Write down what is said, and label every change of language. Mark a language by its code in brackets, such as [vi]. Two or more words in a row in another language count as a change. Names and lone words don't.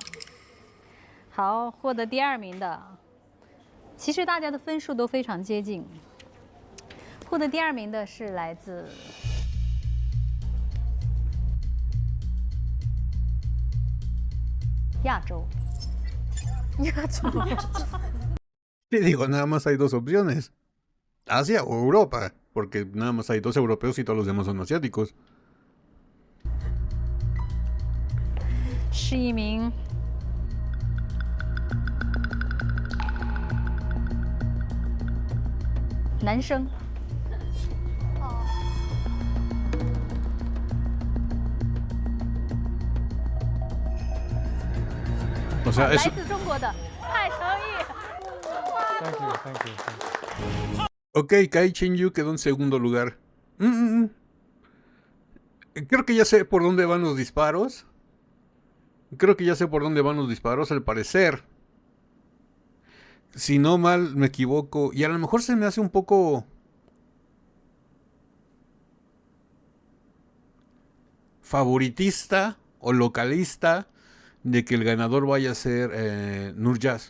[zh] 好，获得第2名的，其实大家的分数都非常接近。获得第2名的是来自亚洲。亚洲。 [es] Y digo, nada más hay 2 opciones. Asia o Europa. Porque nada más hay 2 europeos y todos los demás son asiáticos. [zh] 是一名男生。 [es] O sea, [zh] 来自中国的蔡成毅。 [en] Thank you. [es] Ok, Kai Chen-yu quedó en segundo lugar. Creo que ya sé por dónde van los disparos. Al parecer. Si no mal me equivoco. Y a lo mejor se me hace un poco favoritista o localista de que el ganador vaya a ser Nurjas.